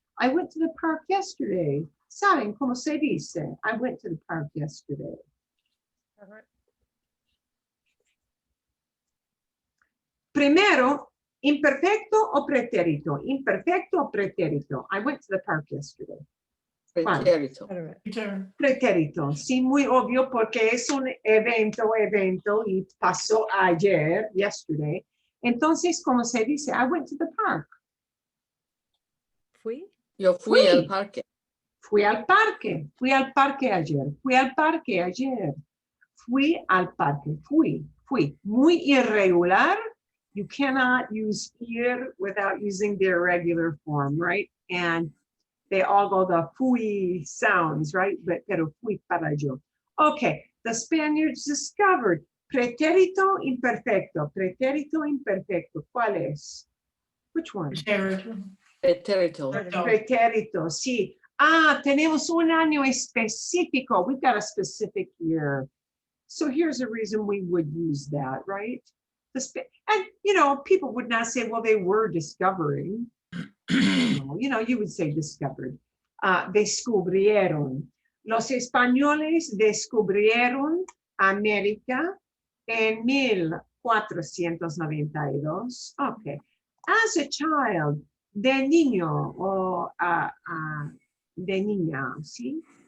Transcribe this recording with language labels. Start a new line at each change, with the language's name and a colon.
English: I went to the park yesterday.
Spanish: ¿Saben cómo se dice?
English: I went to the park yesterday.
Spanish: Primero, imperfecto o pretérito. Imperfecto o pretérito.
English: I went to the park yesterday.
Spanish: Pretérito. Pretérito, sí, muy obvio porque es un evento y pasó ayer, yesterday. Entonces, ¿cómo se dice?
English: I went to the park.
Spanish: Yo fui al parque. Fui al parque ayer. Fui al parque ayer. Fui al parque. Fui. Muy irregular.
English: You cannot use ir without using the irregular form, right? And they all go the fui sounds, right?
Spanish: Pero fui para yo.
English: Okay, the Spaniards discovered pretérito imperfecto.
Spanish: Pretérito imperfecto. ¿Cuál es?
English: Which one?
Spanish: Pretérito. Pretérito, sí. Tenemos un año específico.
English: We've got a specific year. So here's a reason we would use that, right? And, people would not say, well, they were discovering. You would say discovered.
Spanish: Descubrieron. Los españoles descubrieron América en 1492. Okay.
English: As a child,
Spanish: de niño o de niña, ¿sí?